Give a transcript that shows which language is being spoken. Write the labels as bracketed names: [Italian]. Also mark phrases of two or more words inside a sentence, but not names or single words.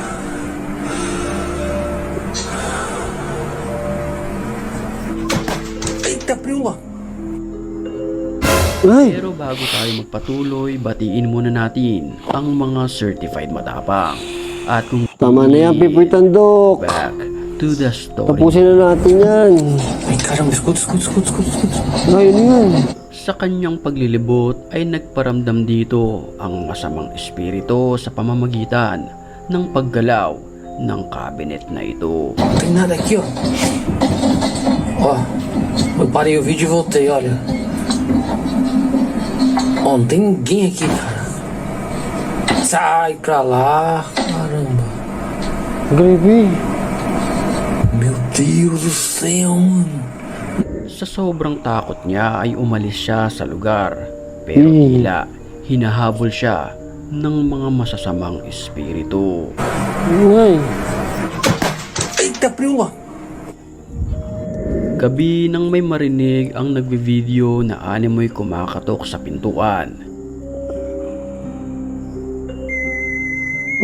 [Filipino] Ay, pero bago tayo magpatuloy, batiin muna natin ang mga certified matapang. At kung tama na yan, Pipoy Tandok. [English] back to the story. [Filipino] Tapusin na natin yan. Ay, [Portuguese] caramba, escuta. [Filipino] Ayun yan. Sa kanyang paglilibot ay nagparamdam dito ang masamang espiritu sa pamamagitan ng paggalaw ng cabinet na ito. [Portuguese] Não tem nada aqui, ó. Ó, eu parei o vídeo e voltei, olha. Ó, não tem ninguém aqui, cara. Sai pra lá, caramba. Creepy. Meu Deus do céu, mano. [Filipino] Sa sobrang takot niya ay umalis siya sa lugar, pero tila hinahabol siya ng mga masasamang espiritu. Ay. [Portuguese] Eita, prima. [Filipino] Gabi nang may marinig ang nagvi-video na animoy kumakatok sa pintuan.